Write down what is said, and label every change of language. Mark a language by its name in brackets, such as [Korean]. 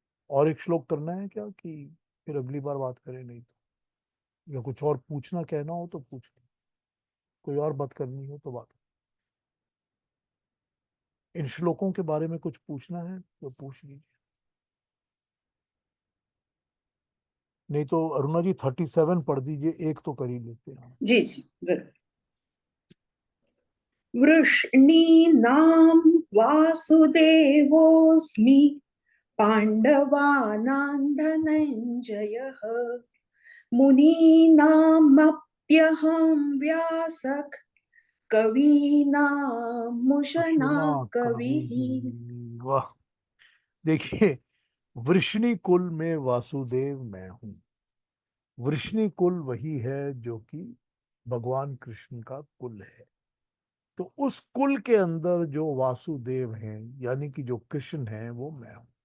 [Hindi] और एक श्लोक करना है क्या, कि फिर अगली बार बात करें? नहीं तो, या कुछ और पूछना कहना हो तो पूछ लो, कोई और बात करनी हो तो बात। इन श्लोकों के बारे में कुछ पूछना है तो पूछ लीजिए। नहीं तो अरुणा जी 37 पढ़ दीजिए, एक तो कर ही लेते हैं हम। जी जी जरूर। [Sanskrit] वृष्णीनां वासुदेवोऽस्मि पाण्डवानां धनञ्जयः मुनीनामप्यहं व्यासः कवीनामुशना [Hindi] कृष्णा [Sanskrit] कविः। [Hindi] कवि, वाह। देखिए, वृष्णि कुल में वासुदेव मैं हूं। वृष्णि कुल वही है जो कि भगवान कृष्ण का कुल है। तो उस कुल के अंदर जो वासुदेव हैं, यानी कि जो कृष्ण हैं, वो मैं हूं।